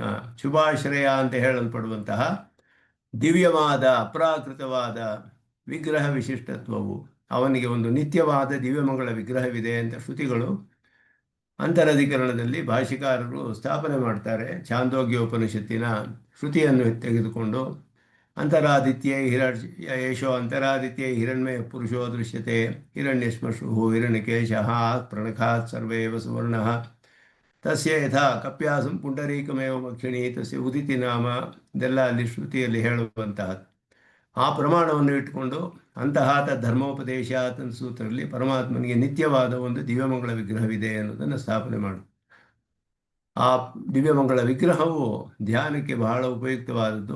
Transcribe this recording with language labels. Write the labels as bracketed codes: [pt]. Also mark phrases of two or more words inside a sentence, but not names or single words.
[kn] ಶುಭಾಶ್ರಯ ಅಂತ ಹೇಳಲ್ಪಡುವಂತಹ ದಿವ್ಯವಾದ ಅಪ್ರಾಕೃತವಾದ ವಿಗ್ರಹ ವಿಶಿಷ್ಟತ್ವವು, ಅವನಿಗೆ ಒಂದು ನಿತ್ಯವಾದ ದಿವ್ಯಮಂಗಳ ವಿಗ್ರಹವಿದೆ ಅಂತ ಶ್ರುತಿಗಳು ಅಂತರಧಿಕರಣದಲ್ಲಿ ಭಾಷಿಕಾರರು ಸ್ಥಾಪನೆ ಮಾಡ್ತಾರೆ. ಛಾಂದೋಗ್ಯೋಪನಿಷತ್ತಿನ ಶ್ರುತಿಯನ್ನು ತೆಗೆದುಕೊಂಡು [sa] ಅಂತರಾದಿತ್ಯೈ ಯೇಷೋ ಅಂತರಾದಿತ್ಯೈ ಹಿರಣ್ಮಯ ಪುರುಷೋ ದೃಶ್ಯತೆ ಹಿರಣ್ಯಶ್ಮಶ್ರು ಹಿರಣ್ಯಕೇಶಃ ಪ್ರಣಖಾತ್ ಸರ್ವೇವ ಸುವರ್ಣಃ ತಸ್ಯ ಯಥಾ ಕಪ್ಯಾಸಂ ಪುಂಡರೀಕಮೇವ ಮಕ್ಷಿಣಿ ತಸ್ಯ ಉದಿತಿ ನಾಮ. [kn] ಇದೆಲ್ಲ ಅಲ್ಲಿ ಶ್ರುತಿಯಲ್ಲಿ ಹೇಳುವಂತಹದ್ದು. ಆ ಪ್ರಮಾಣವನ್ನು ಇಟ್ಟುಕೊಂಡು ಅಂತಹ ಧರ್ಮೋಪದೇಶ ತನ್ನ ಸೂತ್ರದಲ್ಲಿ ಪರಮಾತ್ಮನಿಗೆ ನಿತ್ಯವಾದ ಒಂದು ದಿವ್ಯಮಂಗಳ ವಿಗ್ರಹವಿದೆ ಅನ್ನೋದನ್ನು ಸ್ಥಾಪನೆ ಮಾಡು. ಆ ದಿವ್ಯಮಂಗಳ ವಿಗ್ರಹವು ಧ್ಯಾನಕ್ಕೆ ಬಹಳ ಉಪಯುಕ್ತವಾದದ್ದು.